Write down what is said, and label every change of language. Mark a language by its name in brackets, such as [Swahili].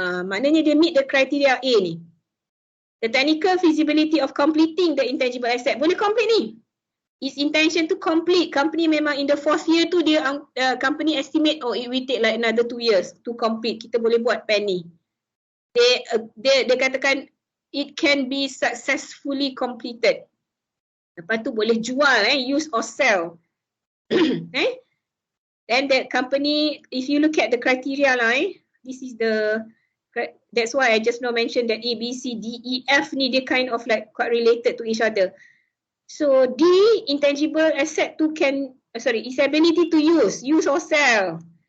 [Malay] Maknanya dia [English] meet the criteria A ni, the technical feasibility of completing the intangible asset. [Malay] Boleh complete ni. [English] Its intention to complete. Company memang in the 4th year tu dia company estimate it will take like another 2 years to complete. [Malay] Kita boleh buat pen ni. Dia katakan [English] it can be successfully completed. [Malay] Lepas tu boleh jual, [English] use or sell. Then the company, if you look at the criteria lah, this is that's why I just now mentioned that A, B, C, D, E, F [Malay] ni dia [English] kind of like quite related to each other. So D, intangible asset tu its ability to use or sell.